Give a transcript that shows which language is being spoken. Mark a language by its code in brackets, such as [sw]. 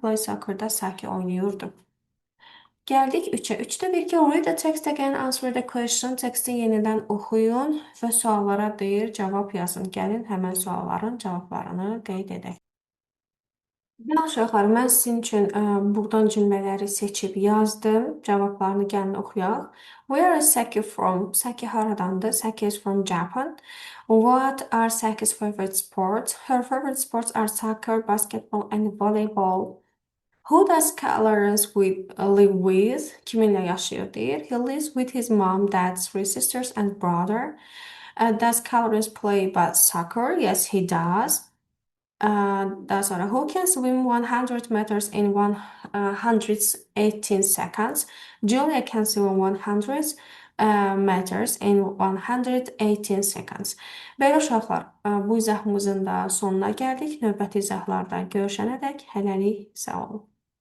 [az] Play soccer'da Saki oynayırdı. Gəldik 3-ə. 3-də deyir ki, [en] read the text again, answer the question. [az] Teksti yenidən oxuyun və suallara deyir, cavab yazın. Gəlin həmən sualların cavablarını qeyd edək. Yaxşı, uşaqlar, mən sizin üçün buradan cümlələri seçib yazdım. Cavablarını gəlin oxuyaq. [en] Where is Saki from? [az] Saki haradandır? [en] Saki is from Japan. What are Saki's favorite sports? Her favorite sports are soccer, basketball and volleyball. Who does Clarence live with? [az] Kiminle yaşıyor deyir. [en] He lives with his mom, dad, three sisters and brother. Does Clarence play soccer? Yes, he does. [az] Daha sonra [en] who can swim 100 meters in 118 seconds? Julia can swim 100 meters in 118 seconds. [az] Belə uşaqlar, bu izahımızın da sonuna gəldik. Növbəti izahlarda görüşənədək hələlik sağ olun.